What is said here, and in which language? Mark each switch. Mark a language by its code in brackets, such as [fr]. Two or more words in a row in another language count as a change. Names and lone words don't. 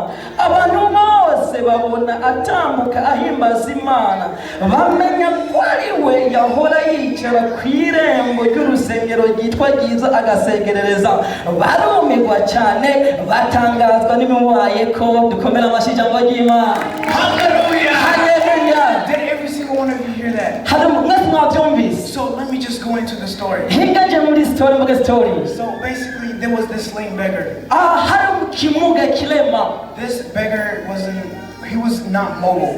[rn] Abantu bose babona atambuka ahimbaza Imana, bamenya ko ari we yahora yicara kw'irembo ry'urusengero ryitwa ryiza agasegerereza. Barumirwa cyane batangazwa n'ibimubayeko. Dukomera amashyi ijambo ry'Imana. Hallelujah! Hallelujah! [en] Did every single one of you hear that? So let me just go into the story. So basically there was this lame beggar. This beggar he was not mobile.